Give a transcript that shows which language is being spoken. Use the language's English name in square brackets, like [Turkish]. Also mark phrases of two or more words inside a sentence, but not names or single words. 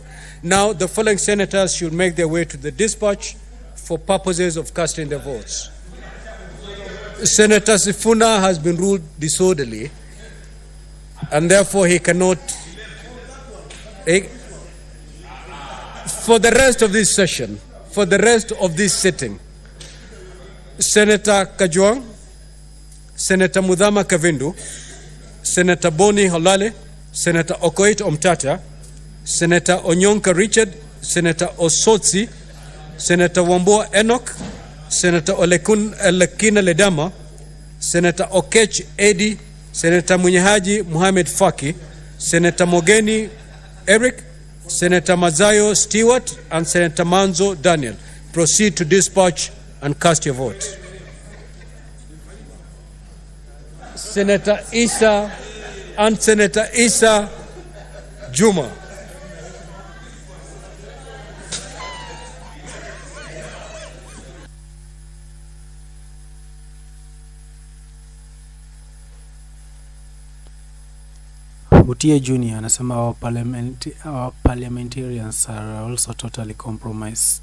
[English] Now, the following senators should make their way to the dispatch for purposes of casting their votes. Senator Sifuna has been ruled disorderly, and therefore he cannot... for the rest of this session, for the rest of this sitting, Senator Kajwang, Senator Mudhama Kavindu, Senator Boni Holale, Senator Okoit Omtata, Senator Onyonka Richard, Senator Osotsi, Senator Wambua Enoch, Senator Olekina Ledama, Senator Okech Edi, Senator Munyehaji Muhammad Faki, Senator Mogeni Eric, Senator Mazayo Stewart, and Senator Manzo Daniel. Proceed to dispatch and cast your vote. Senator Isa and Senator Isa Juma. Mutie Junior anasema our parliamentarians are also totally compromised.